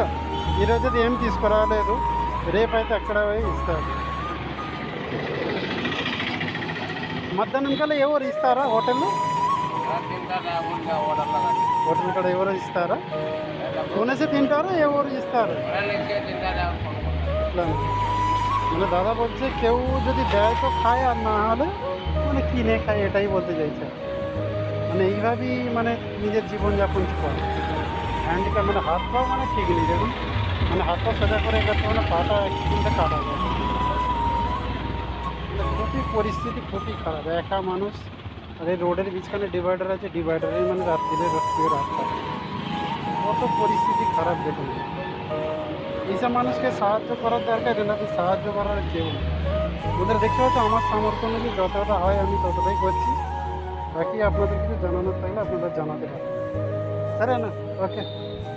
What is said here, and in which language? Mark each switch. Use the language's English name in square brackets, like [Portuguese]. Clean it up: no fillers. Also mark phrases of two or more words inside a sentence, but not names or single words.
[Telugu] ఈరోజు అది ఏం తీసుకురాలేదు, రేపు అయితే అక్కడ పోయి ఇస్తాను. మధ్యాహ్నం కల్లా ఎవరు ఇస్తారా హోటల్లో? హోటల్ కూడా ఎవరు ఇస్తారా? కొనేసి తింటారా, ఎవరు ఇస్తారు? [Bangla] ఇట్లా মানে দাদা বলছে কেউ যদি দেয় তো খায়, আর না হলে মানে কিনে খায়, এটাই বলতে চাইছে। মানে এইভাবেই মানে নিজের জীবনযাপন করে। হ্যান্ডিক্যাপ মানে হাত পাও মানে ঠিক নেই, দেখুন মানে হাত পা সোজা করে গেছে, মানে পাটা অ্যাক্সিডেন্টে কাটা যায়। খুবই পরিস্থিতি খুবই খারাপ, একা মানুষ। আর এই রোডের মাঝখানে ডিভাইডার আছে, ডিভাইডারে মানে রাত্রিরে রাস্তা, কত পরিস্থিতি খারাপ দেখুন। এইসব মানুষকে সাহায্য করার দরকার, এনাদের সাহায্য করার কেউ নেই। ওদের দেখতে পাচ্ছ আমার সামর্থ্য অনুযায়ী যতটা হয় আমি ততটাই করছি। বাকি আপনাদের কিছু জানানোর থাকলে আপনাদের জানাতে পারেন। [Telugu] సరేనా? ఓకే.